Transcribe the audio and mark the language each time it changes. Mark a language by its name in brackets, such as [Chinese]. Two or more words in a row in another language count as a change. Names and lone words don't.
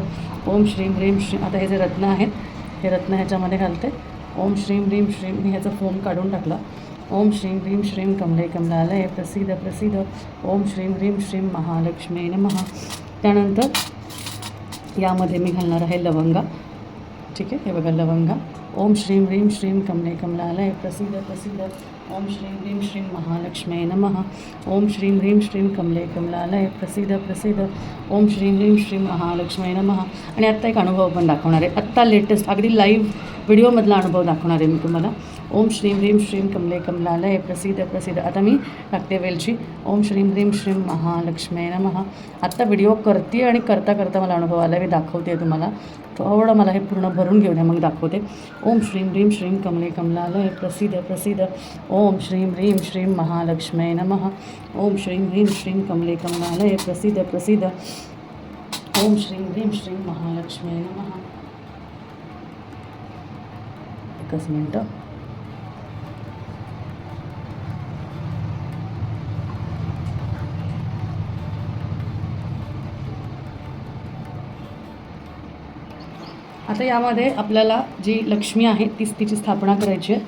[Sanskrit] ओम श्रीम ह्रीम श्रीम. [Marathi] आता हे जे रत्न आहेत, हे रत्न ह्याच्यामध्ये घालते. [Sanskrit] ओम श्रीम ह्रीम श्रीम. [Marathi] मी ह्याचा फोम काढून टाकला. [Sanskrit] ओम श्रीम ह्रीम श्रीम कमले कमलालय प्रसिद्ध प्रसिद्ध. ओम श्रीम ह्रीम श्रीम महालक्ष्मी नमः. [Marathi] त्यानंतर यामध्ये मी घालणार आहे लवंगा. ठीक आहे, हे बघा लवंगा. [Sanskrit] ओम श्रीम ह्रीम श्रीम कमले कमलालय प्रसिद्ध प्रसिद्ध. ओम श्रीम ह्रीम श्रीम महालक्ष्मी नमः. ओम श्रीम ह्रीम श्रीम कमले कमलालय प्रसिद्ध प्रसिद्ध. ओम श्रीम ह्रीम श्रीम महालक्ष्मी नमः. [Marathi] आणि आत्ता एक अनुभव पण दाखवणार आहे, आत्ता लेटेस्ट अगदी लाईव्ह व्हिडिओमधला अनुभव दाखवणार आहे मी तुम्हाला. [Sanskrit] ओम श्रीं ह्रीं श्रीं कमले कमलालय प्रसिद्ध प्रसिद्ध. [Marathi] आता मी टाकते वेलची. [Sanskrit] ओम श्रीं ह्रीं श्रीं महालक्ष्मी नमः. [Marathi] आत्ता व्हिडिओ करते आणि करता करता मला अनुभव आला, मी दाखवते तुम्हाला. थोडं मला हे पूर्ण भरून घेऊन मग दाखवते. [Sanskrit] ओम श्रीं ह्रीं श्रीं कमले कमलालय प्रसिद्ध प्रसिद्ध. ओम श्रीं ह्रीं श्रीं महालक्ष्मी नमः. ओम श्रीं ह्रीं श्रीं कमले कमलालय प्रसिद्ध प्रसिद्ध. ओम श्रीं ह्रीं श्रीं महालक्ष्मी नमः. [Marathi] एकच मिनटं. आता यामध्ये आपल्याला जी लक्ष्मी आहे तिची स्थापना करायची आहे.